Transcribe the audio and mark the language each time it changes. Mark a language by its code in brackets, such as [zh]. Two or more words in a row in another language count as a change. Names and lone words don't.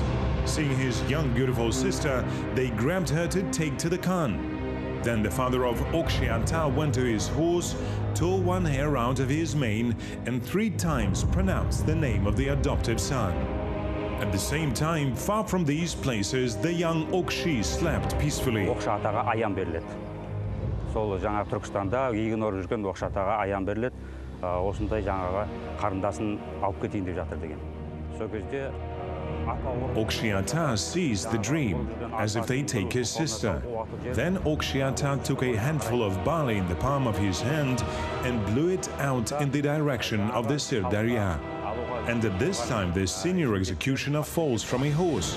[en] Seeing his young beautiful sister, they grabbed her to take to the Khan. Then the father of Okshi-Ata went to his horse, tore one hair out of his mane, and 3 times pronounced the name of the adoptive son. At the same time, far from these places, the young Okshi slept peacefully. [kk] Okshi-Атаға аян беріледі. Сол жаңа Түркістанда егін орып жүрген Okshi-Атаға аян беріледі. Осындай жаңағы қарындасын алып кетейін деп жатыр деген. Сол кезде [en] Okshi-Ata seized the dream, as if they take his sister. Then Okshi-Ata took a handful of barley in the palm of his hand and blew it out in the direction of the Sirdarya. And at this time, the senior executioner falls from a horse.